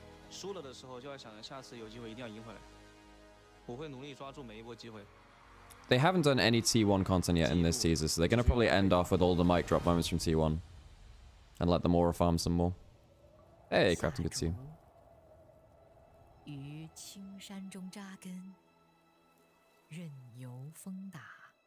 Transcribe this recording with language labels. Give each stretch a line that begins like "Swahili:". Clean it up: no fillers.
Chinese: 输了的时候就要想着下次有机会一定要赢回来。我会努力抓住每一波机会。
English: They haven't done any T1 content yet in this teaser, so they're gonna probably end off with all the mic drop moments from T1 and let them Aura farm some more. Hey, Crafton, good to see you.
Chinese: 于青山中扎根，任由风打。